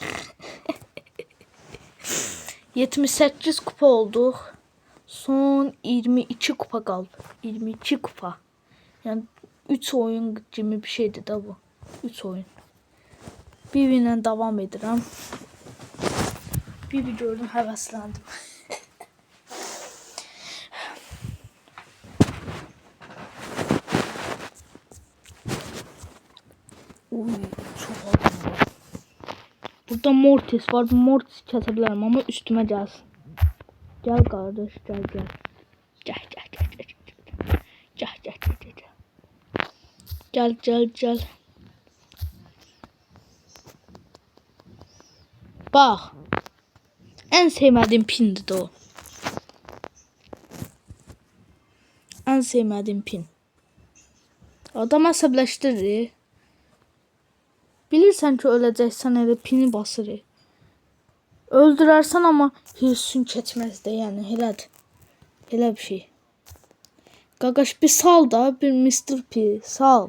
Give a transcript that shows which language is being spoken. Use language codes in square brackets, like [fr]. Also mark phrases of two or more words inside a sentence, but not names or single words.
[az] 78 kupa olduq. Son 22 kupa qaldı. 22 kupa. Yəni 3 oyun kimi bir şeydir də bu. 3 oyun. Bibi ilə davam edirəm. Bibi gördüm, həvəsləndim. Uy, [tr] çok adam var. [az] Burada Mortis var. [tr] Bu Mortis kesebilirim ama üstüme gelsin. Gel kardeş, gel. Gel. Bak. En sevmediğim pindi de o. En sevmediğim pin. [az] Adam əsəbləşdirir. Bilirsən ki, öləcəksən, elə pini basır. Öldürərsən, amma hirsin keçməz də, yəni elədir. Elə bir şey. Qaqaş bir sal da, bir Mr. P sal.